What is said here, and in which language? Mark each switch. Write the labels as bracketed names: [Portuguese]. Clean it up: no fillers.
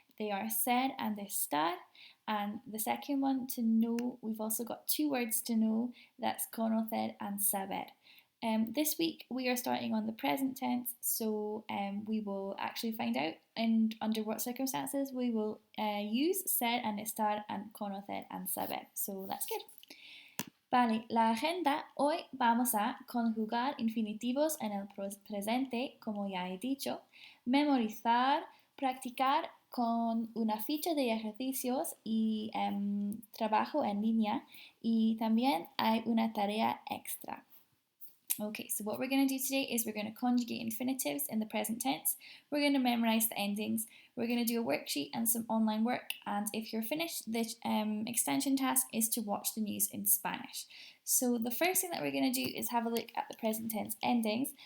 [English] They are ser and estar. And the second one, to know, we've also got two words to know. That's conocer and saber. This week we are starting on the present tense, so we will actually find out and under what circumstances we will use ser and estar and conocer and saber. So that's good. [Spanish] Vale, la agenda, hoy vamos a conjugar infinitivos en el presente, como ya he dicho, memorizar, practicar con una ficha de ejercicios y trabajo en línea, y también hay una tarea extra. [English] Okay, so what we're going to do today is we're going to conjugate infinitives in the present tense. We're going to memorize the endings. We're going to do a worksheet and some online work. And if you're finished, the extension task is to watch the news in Spanish. So the first thing that we're going to do is have a look at the present tense endings.